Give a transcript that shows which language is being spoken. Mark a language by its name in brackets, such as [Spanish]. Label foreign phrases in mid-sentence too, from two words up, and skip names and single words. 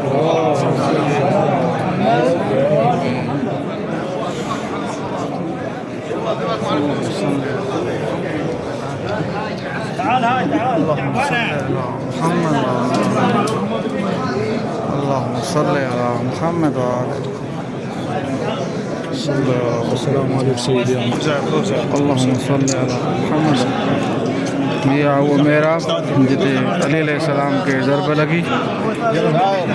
[Arabic] تعال هاي تعال محمد اللهم صل على محمد السلام عليكم سيدي. اللهم صل على محمد। [Sindhi] इहा उहो महराब जिते अली अलैहिस्सलाम खे ज़रब लॻी।